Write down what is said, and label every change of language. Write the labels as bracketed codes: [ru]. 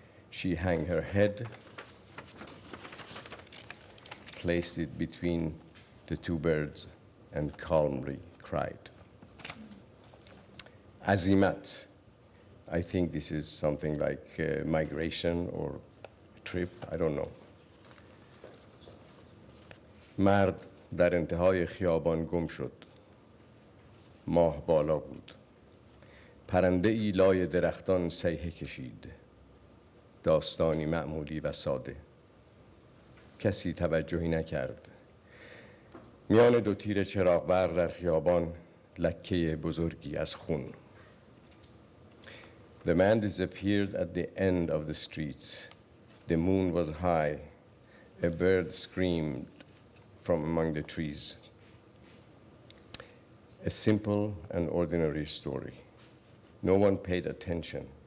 [en] She hung her head, placed it between the two birds, and calmly cried. Azimat. I think this is something like migration or trip, I don't know. [fa] مرد در انتهای خیابان گم شد. ماه بالا بود. پرنده ای لای درختان سیحه کشید. داستانی معمولی و ساده. کسی توجهی نکرد. میان دو تیر چراغ برق در خیابان لکه بزرگی از خون. [en] The man disappeared at the end of the street. The moon was high. A bird screamed from among the trees. A simple and ordinary story. No one paid attention.